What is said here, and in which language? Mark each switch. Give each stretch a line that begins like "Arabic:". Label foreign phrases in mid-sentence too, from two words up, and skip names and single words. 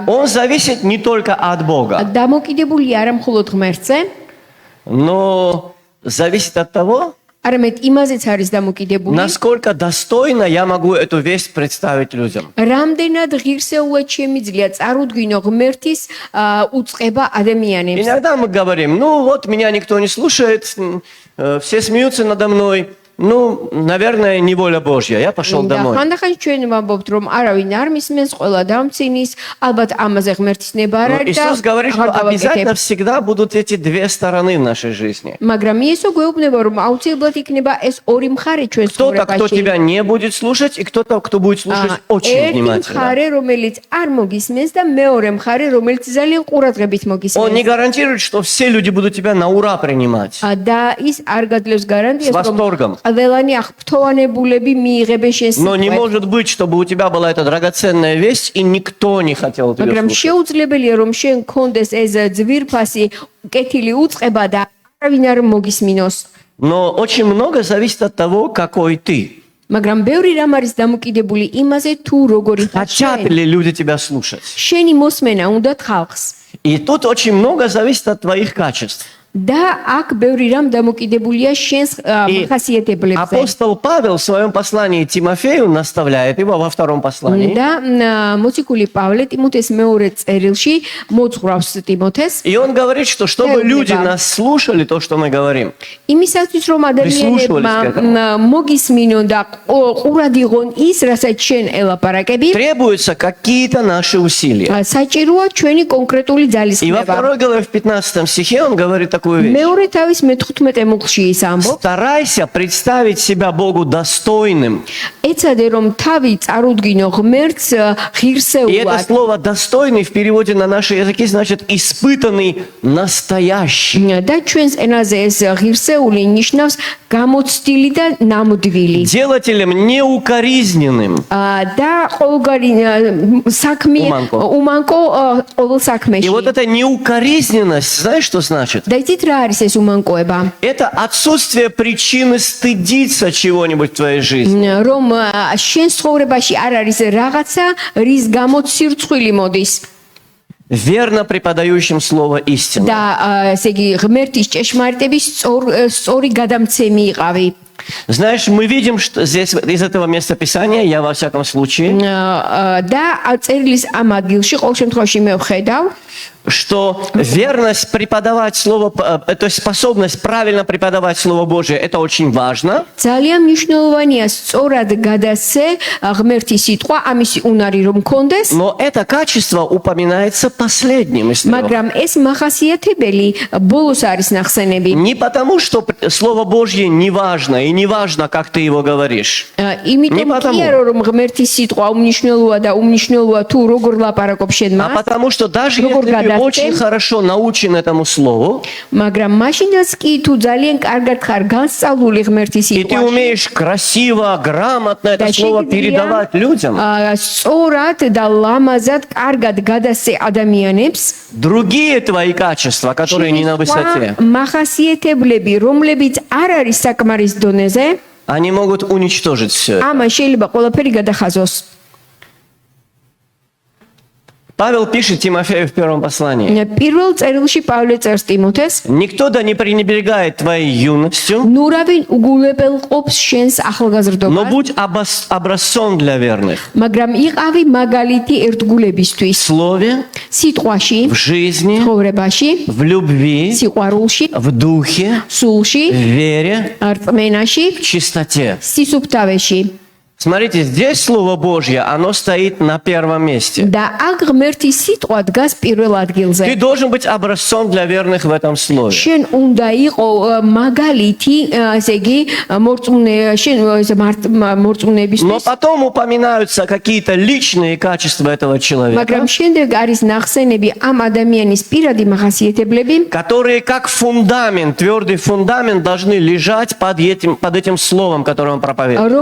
Russian: он зависит не только от Бога,
Georgian: დამოკიდებული არა მხოლოდ ღმერთზე,
Russian: но зависит от того,
Georgian: არამედ იმაზეც არის დამოკიდებული,
Russian: насколько достойно я могу эту весть представить людям.
Georgian: რამდენად ღირსეულად შემიძლია წარუდგინო ღმერთის უწყება ადამიანებს.
Russian: Иногда мы говорим, ну вот меня никто не слушает, все смеются надо мной. Ну, наверное, не воля Божья. Я пошел
Georgian: და
Russian: домой.
Georgian: ხანდახან ჩვენ ვამბობთ, რომ არავინ არ მისმენს, ყველა დამცინის, ალბათ ამაზე ღმერთის ნება არ
Russian: Но
Georgian: არის და
Russian: Иисус говорит, что
Georgian: აღარ
Russian: обязательно
Georgian: გავაკეთებ.
Russian: всегда будут эти две стороны в нашей жизни.
Georgian: მაგრამ იესო გვეუბნება, რომ აუცილებლად იქნება ეს ორი მხარე ჩვენ
Russian: Кто-то, кто
Georgian: ცხოვრებაში.
Russian: тебя не будет слушать, и кто-то, кто будет слушать очень
Georgian: ერთი
Russian: внимательно.
Georgian: მხარე, რომელიც არ მოგისმენს და მეორე მხარე, რომელიც ძალიან ყურადღებით
Russian: Он не
Georgian: მოგისმენს.
Russian: гарантирует, что все люди будут тебя на ура принимать.
Georgian: და ის არ გადლევს გარანტიას,
Russian: С восторгом.
Georgian: ყველანი აღფრთოვანებულები მიიღებენ შენ
Russian: Но не
Georgian: სიტყვებს.
Russian: может быть, чтобы у тебя была эта драгоценная весть, и никто не хотел тебя
Georgian: მაგრამ
Russian: слушать.
Georgian: შეუძლებელია რომ შენ კონდეს ეს ძვირფასი კეთილი უწყება და არავინ არ მოგისმინოს.
Russian: Но очень много зависит от того, какой ты.
Georgian: მაგრამ ბევრი რამ არის დამოკიდებული იმაზე თუ როგორი ხარ
Russian: Хотят
Georgian: შენ.
Russian: ли люди тебя слушать?
Georgian: შენი მოსმენა უნდათ ხალხს.
Russian: И тут очень много зависит от твоих качеств.
Georgian: და აქ ბევრი რამ დამოკიდებულია შენს ხასიათებლებზე.
Russian: Апостол Павел в своем послании Тимофею наставляет его во втором послании.
Georgian: და მოციქული პავლე ტიმოთეს მეორე წერილში მოძღვრავს ტიმოთეს
Russian: И он говорит, что чтобы люди нас слушали, то, что мы говорим,
Georgian: იმისათვის რომ ადამიანებმა მოგისმინონ და ყურად იღონ ის, რასაც შენ ელაპარაკები,
Russian: требуются какие-то наши усилия.
Georgian: საჭიროა ჩვენი კონკრეტული
Russian: И во
Georgian: ძალისხმევა.
Russian: 2 главе в 15 стихе он говорит такую вещь.
Georgian: მეორე თავის მე-15 მუხლში ის ამბობს,
Russian: Старайся представить себя Богу достойным.
Georgian: ეცადე რომ თავი წარუდგინო ღმერთს
Russian: И это
Georgian: ღირსეულად.
Russian: слово «достойный» в переводе на наши языки значит «испытанный настоящий».
Georgian: და ჩვენს ენაზე ეს ღირსეული ნიშნავს გამოცდილი და ნამდვილი.
Russian: Делателем неукоризненным.
Georgian: და ყოველგვარი საქმე უმანკო ყოველ
Russian: И
Georgian: საქმეში.
Russian: вот эта неукоризненность, знаешь, что значит?
Georgian: და იცით რა არის ეს უმანკოება?
Russian: Это отсутствие причины стыдиться чего-нибудь в твоей жизни.
Georgian: რომ შენ ცხოვრებაში არ არის რაღაცა, რის გამოც სირცხვილი მოდის.
Russian: Верно преподающим слово истины.
Georgian: და ესე იგი ღმერთის ჭეშმარიტების სწორი გადამცემი იყავი.
Russian: Знаешь, мы видим, что здесь из этого места Писания, я во всяком случае,
Georgian: და წერილის ამ ადგილში ყოველ შემთხვევაში მე ვხედავ,
Russian: что верность преподавать слово, то есть способность правильно преподавать Слово Божие, это очень важно.
Georgian: ძალიან მნიშვნელოვანია სწორად გადასცე ღმერთის ситყვა, ამისი უნარი რომ კონდეს,
Russian: Но это качество упоминается последним из трех.
Georgian: მაგრამ ეს მახასიათებელი ბოლოს არის ნახსენები.
Russian: Не потому, что Слово Божье не важно, и не важно, как ты его говоришь.
Georgian: იმიტომ კი არა რომ ღმერთის სიტყვა უმნიშვნელოა და უმნიშვნელოა თუ როგორ ლაპარაკობ შენ
Russian: А
Georgian: მას,
Russian: потому что даже
Georgian: Როგორ
Russian: если ты
Georgian: გადასცემ?
Russian: очень хорошо научен этому слову,
Georgian: მაგრამ მაშინაც კი თუ ძალიან კარგად ხარ განსწავლული ღმერთის
Russian: и ты
Georgian: სიტყვაში,
Russian: умеешь красиво, грамотно это
Georgian: და
Russian: слово передавать людям,
Georgian: სწორად და ლამაზად კარგად გადასცე ადამიანებს,
Russian: другие твои качества, которые не на высоте,
Georgian: მახასიათებლები, რომლებიც არ არის საკმარის დონეზე,
Russian: они могут уничтожить все.
Georgian: ამან შეიძლება ყველაფერი გადახაზოს.
Russian: Павел пишет Тимофею в первом послании.
Georgian: პირველ წერილში პავლე წერს ტიმოთეს,
Russian: Никто да не пренебрегает твоей юностью,
Georgian: ნურავინ უგულებელყოფს შენს
Russian: но
Georgian: ახალგაზრდობას,
Russian: будь образцом для верных.
Georgian: მაგრამ იყავი მაგალითი ერთგულებისთვის,
Russian: В слове,
Georgian: სიტყვაში,
Russian: в жизни,
Georgian: ცხოვრებაში,
Russian: в любви,
Georgian: სიყვარულში,
Russian: в духе,
Georgian: სულში,
Russian: в вере,
Georgian: რწმენაში,
Russian: в чистоте.
Georgian: სისუფთავეში.
Russian: Смотрите, здесь Слово Божье, оно стоит на первом месте.
Georgian: და აქ ღმერთის სიტყვა დგას პირველ ადგილზე.
Russian: Ты должен быть образцом для верных в этом слове.
Georgian: შენ უნდა იყო მაგალითი, ესე იგი, მორწმუნეებისთვის.
Russian: Но потом упоминаются какие-то личные качества этого человека,
Georgian: მაგრამ შემდეგ არის ნახსენები ამ ადამიანის პირადი მახასიათებლები,
Russian: которые как фундамент, твердый фундамент должны лежать под этим словом, которое он проповедует.